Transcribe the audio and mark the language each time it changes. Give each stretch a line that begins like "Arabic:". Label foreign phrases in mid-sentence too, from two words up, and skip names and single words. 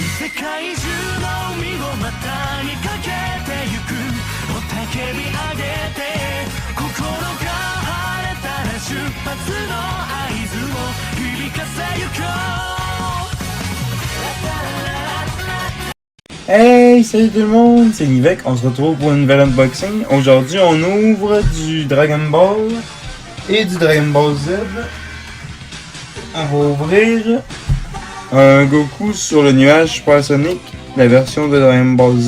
Japanese: 界中の海を股にかけてゆく雄たけび上げて心が晴れたら出発の合図を響かせゆこう。
French: Hey, salut tout le monde, c'est Nivek, on se retrouve pour une nouvelle unboxing. Aujourd'hui, on ouvre du Dragon Ball et du Dragon Ball Z. On va ouvrir un Goku sur le nuage Supersonic, la version de Dragon Ball Z.